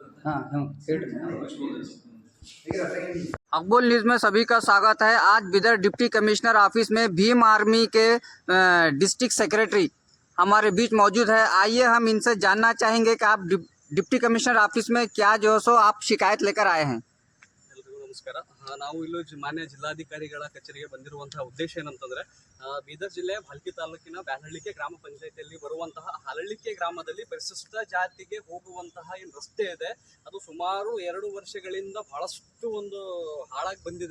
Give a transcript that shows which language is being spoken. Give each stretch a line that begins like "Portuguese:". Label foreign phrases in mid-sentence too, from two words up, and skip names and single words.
Hindi: अकबोल न्यूज में सभी का स्वागत है। आज बिदर डिप्टी कमिश्नर ऑफिस में भीम आर्मी के डिस्ट्रिक्ट सेक्रेटरी हमारे बीच मौजूद है। आइए हम इनसे जानना चाहेंगे कि आप डिप्टी कमिश्नर ऑफिस में क्या जो सो आप शिकायत लेकर आए हैं।
Kannada: ಎಲ್ರಿಗೂ ನಮಸ್ಕಾರ. ನಾವು ಇಲ್ಲಿ ಮಾನ್ಯ ಜಿಲ್ಲಾಧಿಕಾರಿಗಳ ಕಚೇರಿಗೆ ಬಂದಿರುವಂತಹ ಉದ್ದೇಶ ಏನಂತಂದ್ರೆ ಬೀದರ್ ಜಿಲ್ಲೆಯ ಭಾಲ್ಕಿ ತಾಲೂಕಿನ ಬ್ಯಾನಹಳ್ಳಿಕೆ ಗ್ರಾಮ ಪಂಚಾಯತಿಯಲ್ಲಿ ಬರುವಂತಹ ಹಲಳಿಕೆ ಗ್ರಾಮದಲ್ಲಿ ಪರಿಶಿಷ್ಟ ಜಾತಿಗೆ ಹೋಗುವಂತಹ ಏನು ರಸ್ತೆ ಇದೆ ಅದು ಸುಮಾರು 2 ವರ್ಷಗಳಿಂದ ಬಹಳಷ್ಟು ಒಂದು ಹಾಳಾಗಿ ಬಂದಿದೆ.